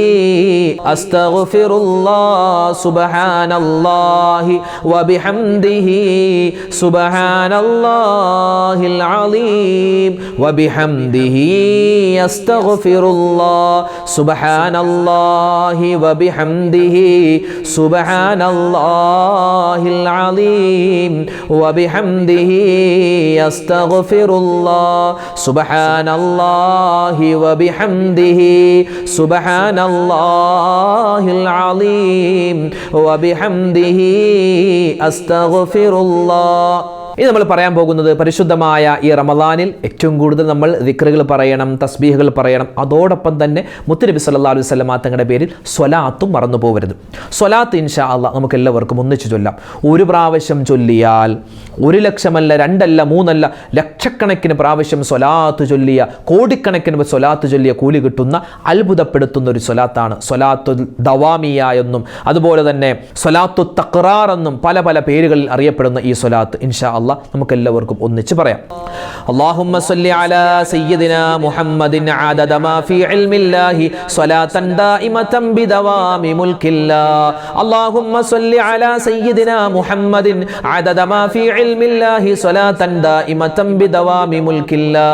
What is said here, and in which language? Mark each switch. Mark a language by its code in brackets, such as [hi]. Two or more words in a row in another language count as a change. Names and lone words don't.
[ar] أستغفر الله سبحان الله وبحمده سبحان الله العظيم وبحمده أستغفر الله سبحان الله وبحمده سبحان الله العظيم وبحمده أستغفر الله سبحان الله وبحمده سبحان الله العظيم وبحمده أستغفر الله. [ml] ഇനി നമ്മൾ പറയാൻ പോകുന്നത് പരിശുദ്ധമായ ഈ റമളാനിൽ ഏറ്റവും കൂടുതൽ നമ്മൾ ദിക്റുകൾ പറയണം, തസ്ബീഹുകൾ പറയണം. അതോടൊപ്പം തന്നെ മുത്തുനബി [ar] صلى الله عليه وسلم [ml] തങ്ങളുടെ പേരിൽ സ്വലാത്തും മറന്നു പോകരുത്. സ്വലാത്ത് [ar] إن شاء الله [ml] നമുക്ക് എല്ലാവർക്കും ഒന്നിച്ച് ചൊല്ലാം. ഒരു പ്രാവശ്യം ചൊല്ലിയാൽ 1,00,000 അല്ല, 2 അല്ല, 3 അല്ല, ലക്ഷക്കണക്കിന് പ്രാവശ്യം സ്വലാത്ത് ചൊല്ലിയ, കോടിക്കണക്കിന് സ്വലാത്ത് ചൊല്ലിയ കൂലി കിട്ടുന്ന അത്ഭുതപ്പെടുത്തുന്ന ഒരു സ്വലാത്താണ് സ്വലാത്തു ദവാമിയ എന്നും അതുപോലെ തന്നെ സ്വലാത്തു തഖ്റാർ എന്നും പല പല പേരുകളിൽ അറിയപ്പെടുന്ന ഈ സ്വലാത്ത് [ar] إن شاء الله [ml] നമുക്കെല്ലാവർക്കും ഒന്നിച്ച് പറയാം. [ar] اللهم صل على سيدنا محمد عدد ما في علم الله صلاة دائمة بدوام ملك الله. اللهم صل على سيدنا محمد عدد ما في علم الله صلاة دائمة بدوام ملك الله.